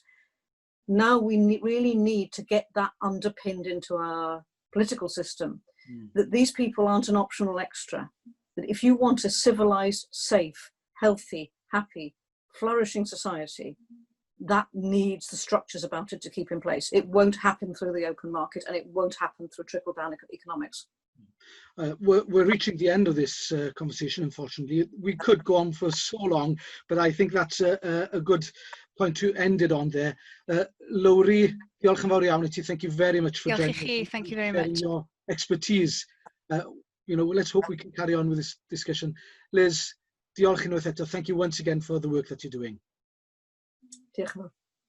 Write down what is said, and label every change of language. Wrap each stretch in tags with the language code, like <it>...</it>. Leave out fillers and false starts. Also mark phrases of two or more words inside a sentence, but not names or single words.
<en>Now we really need to get that underpinned into our political system, that these people aren't an optional extra, that if you want a civilized, safe, healthy, happy, flourishing society, that needs the structures about it to keep in place. It won't happen through the open market, and it won't happen through trickle-down economics. We're reaching the end of this conversation, unfortunately. We could go on for so long, but I think that's a good point to end it on there.</en> <cy>Lowri, diolch yn fawr iawn I ti.</cy> <en>Thank you very much for joining us. Thank you very sharing much. your expertise. You know, let's hope we can carry on with this discussion.</en> <cy>Liz, diolch unwaith eto.</cy> <en>Thank you once again for the work that you're doing.</en> <cy>Diolch yn fawr.</cy>